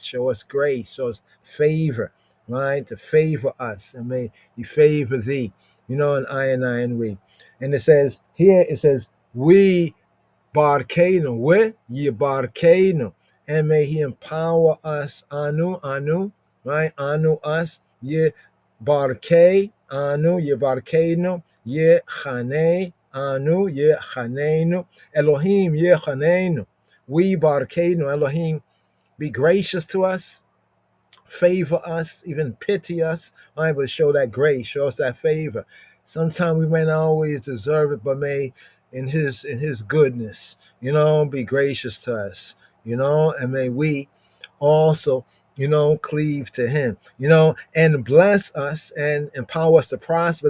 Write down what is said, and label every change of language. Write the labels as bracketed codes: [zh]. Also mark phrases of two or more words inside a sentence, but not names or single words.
[en] Show us grace, show us favor, right? To favor us, and may he favor thee, and I and we. And it says, [he] וּבָרְכֵנוּ, וִיבָרְכֵנוּ. [en] And may he empower us, anu, right? Anu, us, [he] יְבָרֵךְ, אָנוּ, יְבָרְכֵנוּ, יְחָנֵּ, אָנוּ, יְחָנֵּנוּ, אֱלֹהִים, יְחָנֵּנוּ, וּבָרְכֵנוּ, [en] Elohim, be gracious to us, favor us, even pity us, right? But show that grace, show us that favor. Sometimes we may not always deserve it, but may in his goodness, be gracious to us, and may we also, cleave to him, and bless us and empower us to prosper.